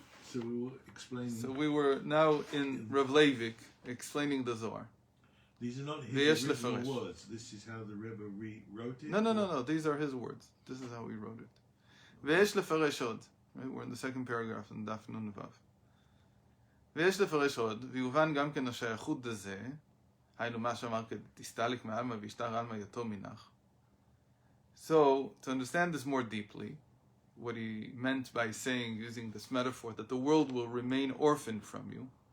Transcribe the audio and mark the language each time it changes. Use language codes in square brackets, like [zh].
[en] So we were explaining. So we were now in Rav Leivik explaining the Zohar. These are not his original words. This is how the Rebbe rewrote it? No. These are his words. This is how he wrote it. [he] Ve'esh lefaresh od. [en] Right? We're in the second paragraph in Daf Nun Vav. [he] ויש לפרש עוד, ויובן גם כן השייכות לזה, היינו מה שאמר תסתלק מעלמא וישתר עלמא יתום מנך. [en] So, to understand this more deeply, what he meant by saying, using this metaphor, that the world will remain orphaned from you.